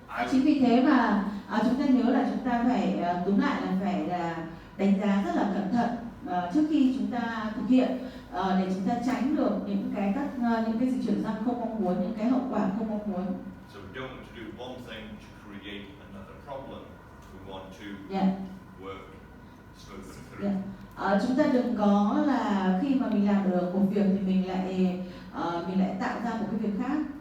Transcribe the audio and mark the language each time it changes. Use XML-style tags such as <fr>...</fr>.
<vi>Chính vì thế mà chúng ta nhớ là chúng ta phải túm lại là phải đánh giá rất là cẩn thận trước khi chúng ta thực hiện để chúng ta tránh được những cái dịch chuyển răng không mong muốn, những cái hậu quả không mong muốn.</vi> <en>So we don't want to do one thing to create another problem. We want to Yeah. work smooth them through. Yeah.</en> <vi>Chúng ta đừng có là khi mà mình làm được một việc thì mình lại tạo ra một cái việc khác.</vi>